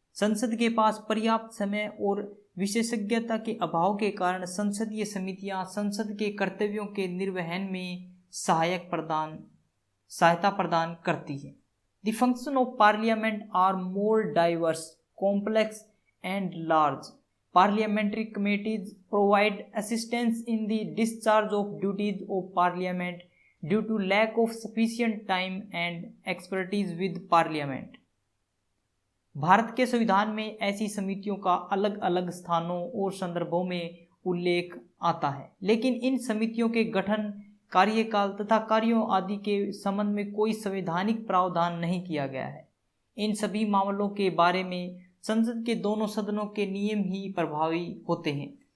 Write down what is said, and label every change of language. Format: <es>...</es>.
<hi>संसद के पास पर्याप्त समय और विशेषज्ञता के अभाव के कारण संसदीय समितियां संसद के कर्तव्यों के निर्वहन में सहायता प्रदान करती है।</hi> <en>The function of parliament are more diverse, complex and large. Parliamentary committees provide assistance in the discharge of duties of Parliament due to lack of sufficient time and expertise with Parliament.</en> <hi>Bharat के संविधान में ऐसी समितियों का अलग अलग स्थानों और संदर्भों में उल्लेख आता है, लेकिन इन समितियों के गठन, कार्यकाल तथा कार्यों आदि के संबंध में कोई संवैधानिक प्रावधान नहीं किया गया है। इन सभी मामलों के बारे में संसद के दोनों सदनों के नियम ही प्रभावी होते हैं।</hi>